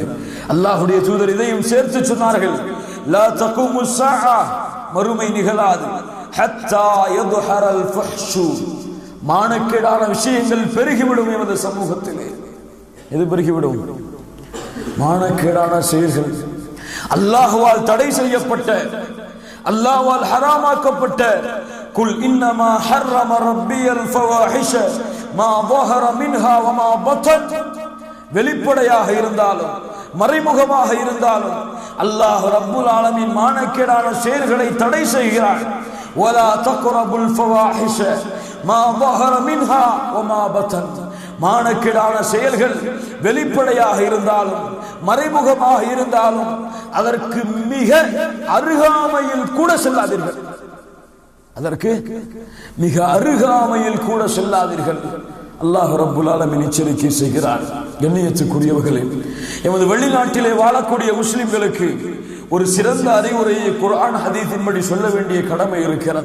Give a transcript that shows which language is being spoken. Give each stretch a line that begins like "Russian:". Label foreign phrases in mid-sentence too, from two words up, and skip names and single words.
Tamil: அல்லாஹ்வுடைய தூதர் இதையும் சேர்த்து சொன்னார்கள்,
Arabic: لا تقوم الساعة,
Tamil: மறுமை நிகழாது,
Arabic: حتى يظهر الفحش,
Tamil: மானக்கேடான விஷயங்கள் பெருகிவிடும் எமது சமூகத்திலே. எது பெருகிவிடும்? மானக்கேடான செயல்கள். அல்லாஹ்வால் தடை செய்யப்பட்ட, அல்லாஹ்வால் ஹராமாக்கப்பட்ட,
Arabic: قل إنما حرم ربي الفواحش ما ظهر منها وما بطن,
Tamil: வெளிப்படையாக இருந்தாலும் மறைமுகமாக இருந்தாலும்
Arabic: الله رب العالمين
Tamil: மானக்கேடான செயல்களை தடை செய்கிறான்.
Arabic: ولا تقربوا الفواحش ما ظهر منها وما بطن,
Tamil: மானக்கேடான செயல்கள் வெளிப்படையாக இருந்தாலும் மறைமுகமாக இருந்தாலும் அதற்கு மிக அருகாமையில் கூட செல்லாதீர்கள். அதற்கு மிக அருகாமையில் கூட செல்லாதீர்கள்.
Arabic: الله رب العالمين
Tamil: எச்சரிக்கை செய்கிறார். கண்ணியத்துக்குரியவர்களே, எமது வெளிநாட்டிலே வாழக்கூடிய முஸ்லிம்களுக்கு ஒரு சிறந்த அறிவுரையை குர்ஆன் ஹதீஸின்படி சொல்ல வேண்டிய கடமை இருக்கிறது.